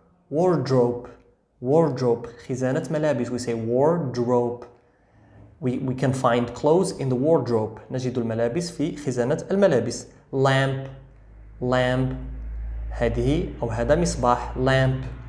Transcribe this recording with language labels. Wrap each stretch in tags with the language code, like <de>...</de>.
<ar>wardrobe خزانة ملابس.</ar> <en>We say wardrobe. We can find clothes in the wardrobe.</en> <ar>نجد الملابس في خزانة الملابس. lamp هذه أو هذا مصباح lamp.</ar>